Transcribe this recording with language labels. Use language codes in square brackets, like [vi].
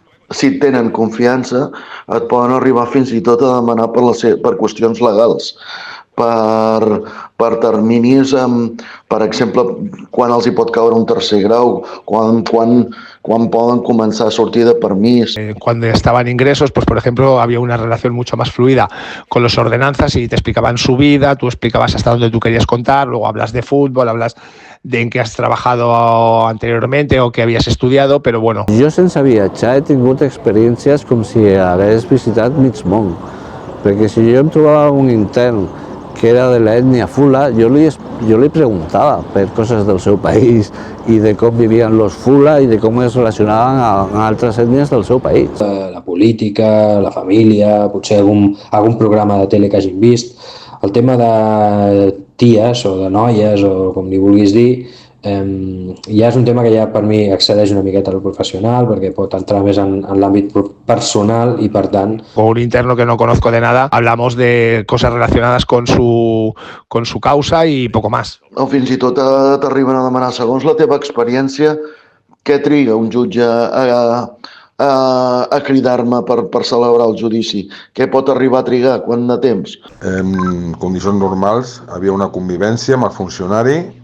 [ca] Si tenen confiança, et poden arribar fins i tot a demanar per qüestions legals, per terminis, per exemple, quan els hi pot caure un tercer grau, quan poden començar a sortir de permís. [es] Cuando estaban ingresos, pues por ejemplo, había una relación mucho más fluida con los ordenanzas y te explicaban su vida, tú explicabas hasta dónde tú querías contar, luego hablas de fútbol, hablas de en qué has trabajado anteriormente o qué habías estudiado, però bueno. [ca] Jo sense viatjar he tingut experiències com si hagués visitat mig món, perquè si jo em trobava un intern que era de l'ètnia fula, jo li preguntava per coses del seu país i de com vivien los fula i de com es relacionaven amb altres ètnies del seu país. La política, la família, potser algun programa de tele que hagin vist. El tema de ties o de noies o com li vulguis dir, Ja és un tema que ja per mi excedeix una miqueta al professional, perquè pot entrar més en l'àmbit personal i per tant... [es] Con un interno que no conozco de nada, hablamos de cosas relacionadas con su causa y poco más. [ca] O fins i tot t'arriben a demanar, segons la teva experiència, què triga un jutge a cridar-me per celebrar el judici? Què pot arribar a trigar? Quant de temps? En condicions normals havia una convivència amb el funcionari.